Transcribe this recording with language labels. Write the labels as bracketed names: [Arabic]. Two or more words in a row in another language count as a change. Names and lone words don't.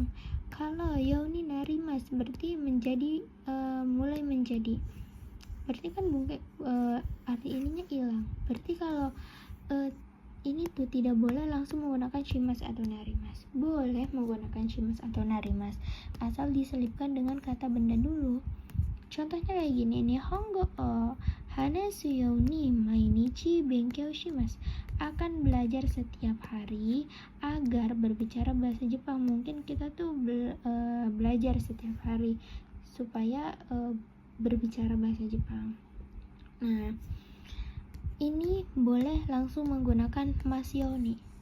[Indonesian] Kalau [Japanese] ように なります [Indonesian] berarti menjadi, mulai menjadi, berarti kan bungkai arti ininya hilang. Berarti kalau ini tuh tidak boleh langsung menggunakan shimas atau narimas. Boleh menggunakan shimas atau narimas asal diselipkan dengan kata benda dulu. Contohnya kayak gini nih, [Japanese] 日本語を 話す ように 毎日 勉強します, [Indonesian] akan belajar setiap hari agar berbicara bahasa Jepang. Mungkin kita tuh belajar setiap hari supaya berbicara bahasa Jepang. Nah, ini boleh langsung menggunakan masyoni.